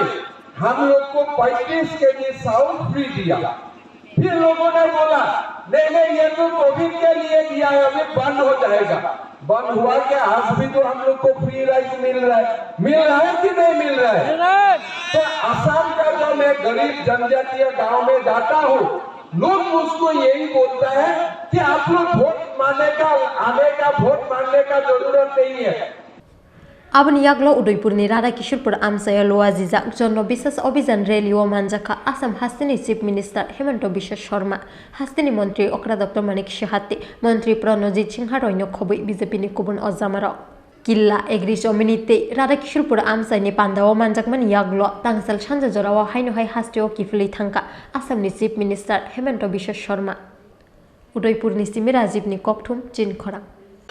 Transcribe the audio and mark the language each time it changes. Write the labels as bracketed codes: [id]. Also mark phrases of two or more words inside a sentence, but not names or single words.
[hi] हम लोग को 35 केजी चावल फ्री दिया फिर लोगों ने बोला नहीं ये तो कोविड के लिए दिया है अभी बंद हो जाएगा बंद हुआ क्या आज भी तो हम लोग को [en] free rice [hi] मिल रहा है कि नहीं मिल रहा है तो असम का जो मैं गरीब जनजातीय गांव में जाता हूँ लोग मुझको यही बोलता है कि आप लोग वोट मांगने का जरूरत नहीं है [trp] Abani Yaglo Udaipurni Radha Kishorepur Amsayo Luazizak Jana Biswas Abhijan Relio Manjakha Assam Hastini [en] Chief Minister [trp] Himanta Sarma Hastini Montri Okra Dr. Manik Shahate Montri Pronoji Chingharoi no Khobui BJP ni Kubun Ozamaro Killa Egri Jominite Radha Kishorepur Amsai ni Pandao Manjakha Yaglo Tangsal Chanja Jorawa Haino Hai Hasteo Kifli Thangka Assam ni [en] Chief Minister [trp] Himanta Sarma Udaipur ni Simi Rajiv ni Kokthum Chin Khorang